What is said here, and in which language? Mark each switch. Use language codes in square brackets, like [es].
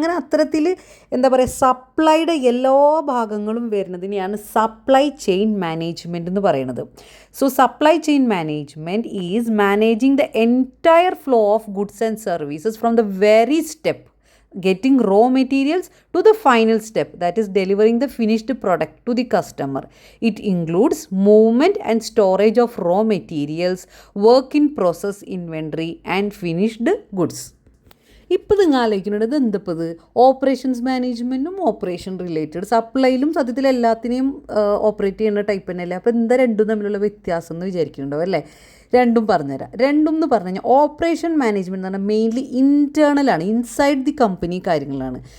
[ml] അങ്ങനെ അത്തരത്തിൽ എന്താ പറയുക, സപ്ലൈയുടെ എല്ലാ ഭാഗങ്ങളും വരുന്നതിനെയാണ് സപ്ലൈ ചെയിൻ മാനേജ്മെൻറ്റ് എന്ന് പറയുന്നത്. [en] So supply chain management is managing the entire flow of goods and services from the very step getting raw materials to the final step, that is delivering the finished product to the customer. It includes movement and storage of raw materials, work in process inventory and finished goods. [ml] ഇപ്പോൾ നിങ്ങൾ ആലോചിക്കുന്നത് എന്തപ്പോൾ ഇത് operations മാനേജ്മെൻറ്റും operation related സപ്ലൈയിലും സത്യത്തിൽ എല്ലാത്തിനെയും operate ചെയ്യുന്ന type തന്നെയല്ലേ. അപ്പോൾ എന്താ രണ്ടും തമ്മിലുള്ള വ്യത്യാസം എന്ന് വിചാരിക്കുന്നുണ്ടാവും അല്ലേ? രണ്ടും പറഞ്ഞുതരാം. രണ്ടും എന്ന് പറഞ്ഞു കഴിഞ്ഞാൽ ഓപ്പറേഷൻ മാനേജ്മെൻറ്റ് എന്ന് പറഞ്ഞാൽ മെയിൻലി ഇൻറ്റേർണലാണ്, [en] inside the company [ml] കാര്യങ്ങളാണ്.